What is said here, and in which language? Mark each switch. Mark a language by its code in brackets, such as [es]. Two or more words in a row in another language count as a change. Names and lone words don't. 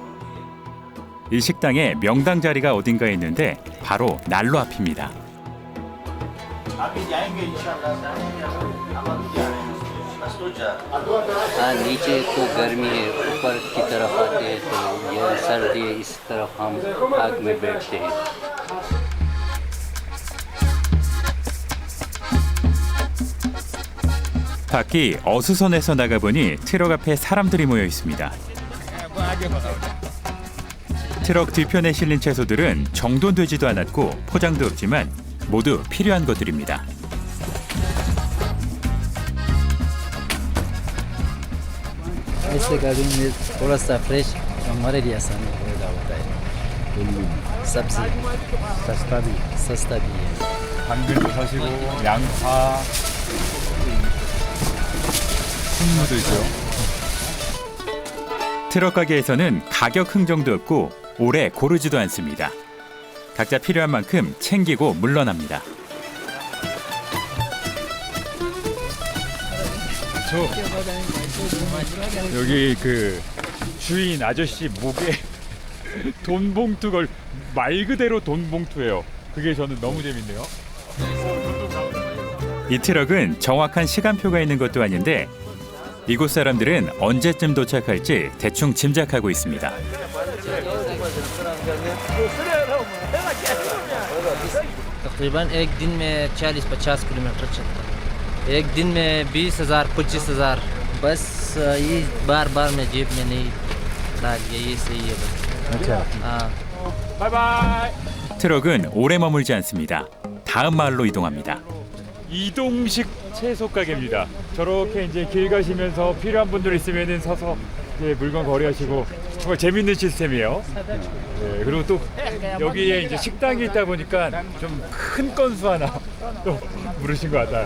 [ko] 이 식당에 명당 자리가 어딘가에 있는데 바로 난로 앞입니다. [hi] नीचे तो गर्मी है, ऊपर की तरफ आते हैं तो यह सर्दी है, इस तरफ हम आग में बैठते हैं। [ko] 밖이 어수선해서 나가보니 트럭 앞에 사람들이 모여 있습니다. 트럭 뒤편에 실린 채소들은 정돈되지도 않았고 포장도 없지만 모두 필요한 것들입니다. [hi] ऐसे गाड़ी में थोड़ा सा फ्रेश हमारे लिए आसान होता है। सब्जी सस्ता भी है। [ko] 당근도 사시고 양파, 콩무도 있어요. 트럭 가게에서는 가격 흥정도 없고 오래 고르지도 않습니다. 각자 필요한 만큼 챙기고 물러납니다. 여기 그 주인 아저씨 목에 돈 봉투 말 그대로 돈 봉투예요. 그게 저는 너무 재밌네요. 이 트럭은 정확한 시간표가 있는 것도 아닌데 이곳 사람들은 언제쯤 도착할지 대충 짐작하고 있습니다. [hi] तकरीबन एक दिन में 40-50 किलोमीटर चलता है। एक दिन में 20,000-25,000 बस ये बार में जेब में नहीं डाल ये सही है बस। [ko] 트럭은 오래 머물지 않습니다. 다음 마을로 이동합니다. 이동식 채소 가게입니다. 저렇게 이제 길 가시면서 필요한 분들 있으면은 서서 이제 물건 거래하시고 정말 재밌는 시스템이에요. 네, 그리고 또 여기에 이제 식당이 있다 보니까 좀 큰 건수 하나 또 물으신 것 같아요.